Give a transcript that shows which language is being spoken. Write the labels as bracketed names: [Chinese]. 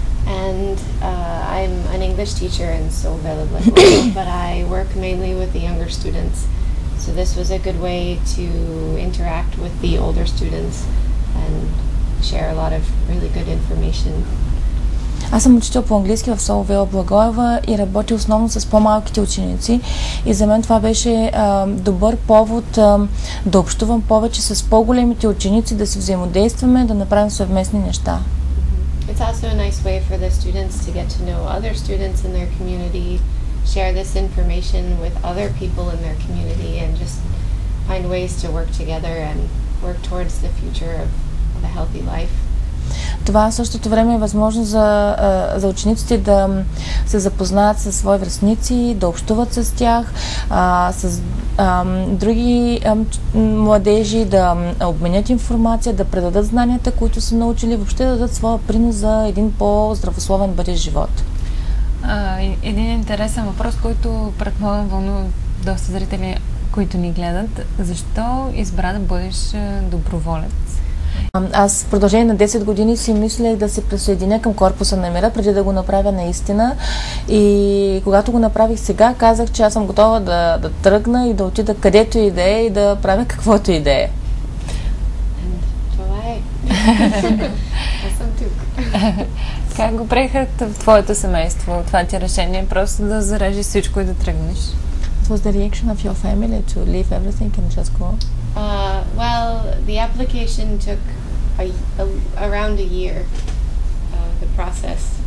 [English] And I'm an English teacher in Seoul Vela Благоева, but I work mainly with the younger students So this was a good way to interact with the older students and share a lot of really good information. [Bulgarian] Аз съм учител по английски в СОУ Вела Благоева и работя основно с по-малките ученици и за мен това беше добър повод да общувам повече с по-големите ученици, да си взаимодействаме, да направим съвместни неща. [English] It's also a nice way for the students to get to know other students in their community, share this information with other people in their community and just find ways to work together and work towards the future of a healthy life. [Bulgarian] Това в същото време е възможно за учениците да се запознаят със свои връстници, да общуват с тях, с други младежи, да обменят информация, да предадат знанията, които са научили, въобще да дадат своя принос за един по-здравословен бъдещ живот. Един интересен въпрос, който предполагам вълнува доста зрители, които ни гледат. Защо избра да бъдеш доброволец? Аз в продължение на 10 години си мислех да се присъединя към Корпуса на мира, преди да го направя наистина. И когато го направих сега, казах, че аз съм готова да тръгна и да отида където и да е и да правя каквото и да е. Това е. Аз съм тук. Как го приеха в твоето семейство, това ти решение, просто да зарежеш всичко и да тръгнеш? [English] What was the reaction of your family to leave everything and just go? Well, the application took around a year, the process.